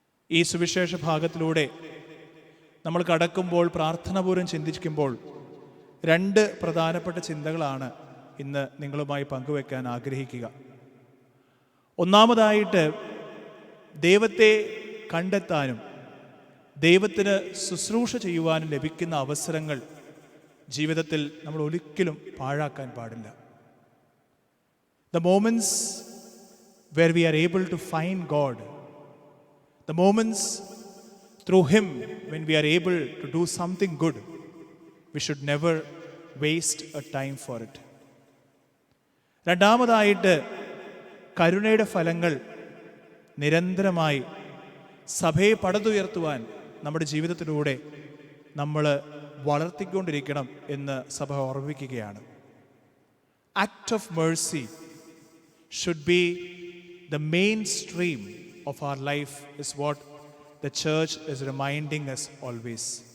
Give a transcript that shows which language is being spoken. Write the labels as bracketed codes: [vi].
[ml] ഈ സുവിശേഷ ഭാഗത്തിലൂടെ നമ്മൾ കടക്കുമ്പോൾ, പ്രാർത്ഥനാപൂർവ്വം ചിന്തിക്കുമ്പോൾ 2 പ്രധാനപ്പെട്ട ചിന്തകളാണ് ഇന്ന് നിങ്ങളുമായി പങ്കുവെക്കാൻ ആഗ്രഹിക്കുക. ഒന്നാമതായിട്ട്, ദൈവത്തെ കണ്ടെത്താനും ദൈവത്തിന് ശുശ്രൂഷ ചെയ്യുവാനും ലഭിക്കുന്ന അവസരങ്ങൾ ജീവിതത്തിൽ നമ്മൾ ഒരിക്കലും പാഴാക്കാൻ പാടില്ല. [en] The moments where we are able to find God, the moments through Him when we are able to do something good, we should never waste a time for it. [ml] രണ്ടാമതായിട്ട്, കരുണയുടെ ഫലങ്ങൾ നിരന്തരമായി സഭയെ പടുത്തുയർത്തുവാൻ നമ്മുടെ ജീവിതത്തിലൂടെ നമ്മൾ വളർത്തിക്കൊണ്ടിരിക്കണം എന്ന് സഭ ഓർമ്മിക്കുകയാണ്. [en] Act of mercy should be the mainstream of our life is what the church is reminding us always.